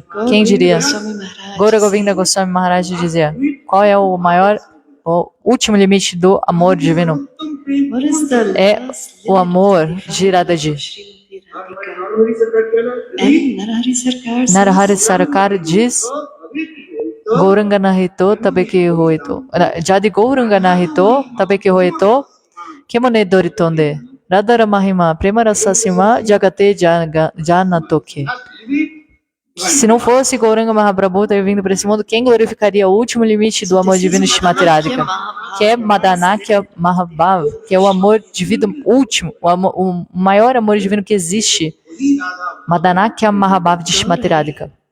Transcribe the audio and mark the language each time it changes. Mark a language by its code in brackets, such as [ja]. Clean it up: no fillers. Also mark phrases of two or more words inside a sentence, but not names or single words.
[pt] Quem diria? Gaura Govinda Goswami Maharaj dizia: qual é o maior, o último limite do amor divino? É o amor de Radhaji. Narahari Sarkar diz: [bn] গৌরাঙ্গ নাহইত তবেকি হইত. যদি গৌরাঙ্গ নাহইত তবেকি হইত কেমনে ধরিতাম দে রাধার মহিমা প্রেমরসসীমা জগতে জানাতকে. [pt] Se não fosse Gauranga Mahaprabhu ter vindo para esse mundo, quem glorificaria o último limite do amor divino de Shrimati Radhika? Que é Madanakya Mahabhav, que é o amor divino último, o maior amor divino que existe. Madanakya Mahabhav de Shrimati Radhika.